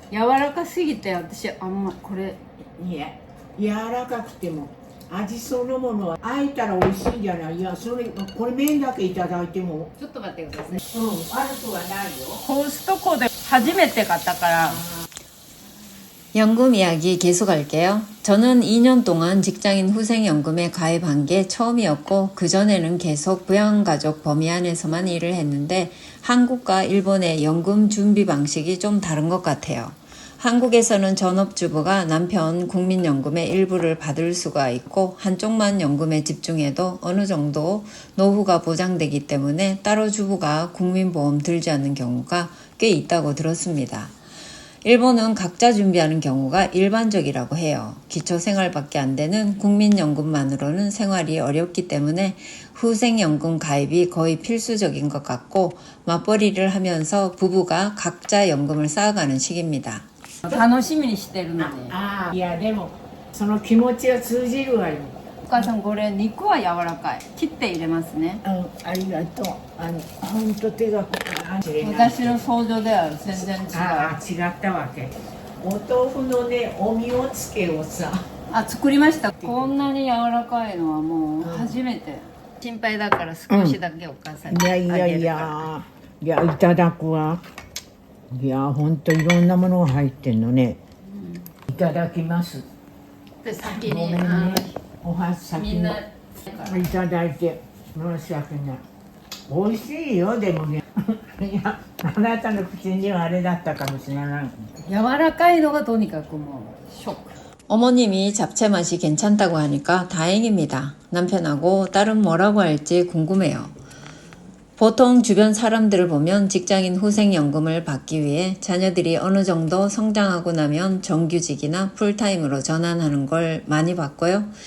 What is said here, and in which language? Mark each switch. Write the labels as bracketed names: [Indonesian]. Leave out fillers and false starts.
[Japanese] 柔らかすぎて私あんまこれいや柔らかくても味そのものはあえたら美味しいんじゃない。いやこれ麺だけいただいてもちょっと待ってください。悪くはないよ。コストコで初めて買ったから。 [Korean] 연금 이야기 계속 할게요. 저는 2년 동안 직장인 후생연금에 가입한 게 처음이었고 그전에는 계속 부양가족 범위 안에서만 일을 했는데 한국과 일본의 연금 준비 방식이 좀 다른 것 같아요. 한국에서는 전업주부가 남편 국민연금의 일부를 받을 수가 있고 한쪽만 연금에 집중해도 어느 정도 노후가 보장되기 때문에 따로 주부가 국민보험 들지 않는 경우가 꽤 있다고 들었습니다. 일본은 각자 준비하는 경우가 일반적이라고 해요. 기초생활밖에 안 되는 국민연금만으로는 생활이 어렵기 때문에 후생연금 가입이 거의 필수적인 것 같고 맞벌이를 하면서 부부가 각자 연금을 쌓아가는 시기입니다. [Japanese] 楽しみにしてるのに。いやでもその気持ちは通じるわよ。お母さんこれ肉は柔らかい。切って入れますね。ありがとう。本当手が私の想像では全然違う。違ったわけ。お豆腐のねおみおつけをさ。作りました。こんなに柔らかいのはもう初めて。心配だから少しだけお母さんにあげるから。いやいただくわ。いや本当いろんなものが入ってんのね。いただきます。で先にごめんね。おは先にみんないただいて申し訳ない。美味しいよでもね。いや、あなたの口にはあれだったかもしれない。柔らかいのがとにかくもうショック [Korean] 어머님이 잡채 맛이 괜찮다고 하니까 다행입니다. 남편하고 딸은 뭐라고 할지 궁금해요. 보통 주변 사람들을 보면 직장인 후생연금을 받기 위해 자녀들이 어느 정도 성장하고 나면 정규직이나 풀타임으로 전환하는 걸 많이 봤고요.